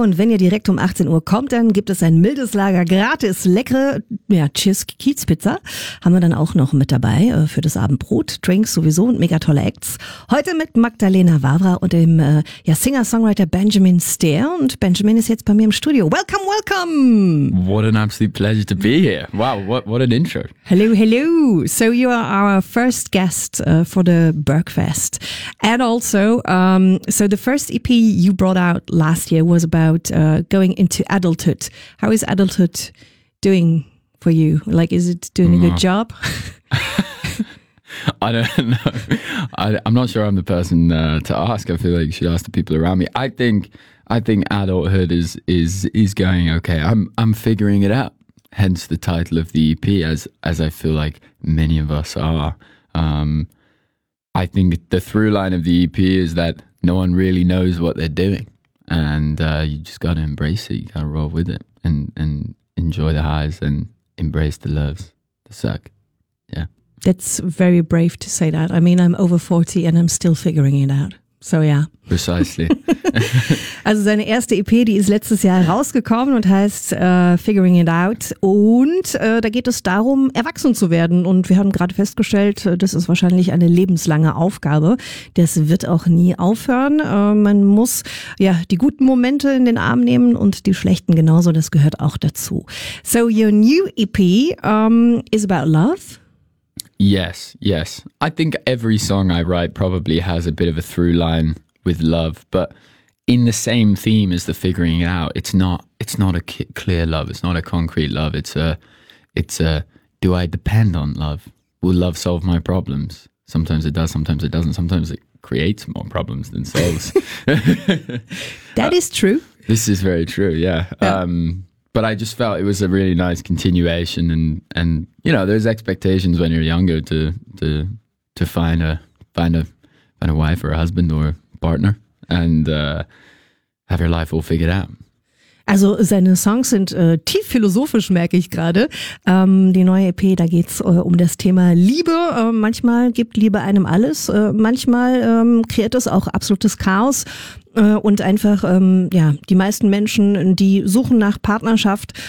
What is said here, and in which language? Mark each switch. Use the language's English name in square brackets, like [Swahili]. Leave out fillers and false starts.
[German] Und wenn ihr direkt um 18 Uhr kommt, dann gibt es ein Mildes Lager gratis, leckere, ja, Cheers-Kiez-Pizza. Haben wir dann auch noch mit dabei für das Abendbrot, Drinks sowieso und mega tolle Acts. Heute mit Magdalena Wawra und dem Singer-Songwriter Benjamin Stair. Und Benjamin ist jetzt bei mir im Studio. [English] Welcome, welcome! What an absolute pleasure to be here. Wow, what an intro. Hello, hello. So you are our first guest for the Bergfest. And also, so the first EP you brought out last year was about going into adulthood. How is adulthood doing for you? Like, is it doing a good job? I don't know. I'm not sure I'm the person to ask. I feel like you should ask the people around me. I think adulthood is going okay. I'm figuring it out. Hence the title of the EP, as I feel like many of us are. I think the through line of the EP is that no one really knows what they're doing, and you just got to embrace it. You got to roll with it and enjoy the highs and embrace the lows, the suck. Yeah. That's very brave to say that. I mean, I'm over 40 and I'm still figuring it out. So yeah. Precisely. [German] Also seine erste EP, die ist letztes Jahr rausgekommen und heißt Figuring It Out. Und da geht es darum, erwachsen zu werden. Und wir haben gerade festgestellt, das ist wahrscheinlich eine lebenslange Aufgabe. Das wird auch nie aufhören. Man muss ja die guten Momente in den Arm nehmen und die schlechten genauso. Das gehört auch dazu. [English] So your new EP is about love. Yes, yes. I think every song I write probably has a bit of a through line with love, but in the same theme as the figuring it out, it's not a clear love, it's not a concrete love, it's a do I depend on love? Will love solve my problems? Sometimes it does, sometimes it doesn't, sometimes it creates more problems than solves. That is true. This is very true, yeah. But I just felt it was a really nice continuation, and you know, there's expectations when you're younger to find a wife or a husband or a partner and have your life all figured out. [German] Also seine Songs sind tief philosophisch, merke ich gerade. Die neue EP, da geht's um das Thema Liebe. Manchmal gibt Liebe einem alles. Manchmal kreiert es auch absolutes Chaos. Und einfach, ja, die meisten Menschen, die suchen nach Partnerschaft.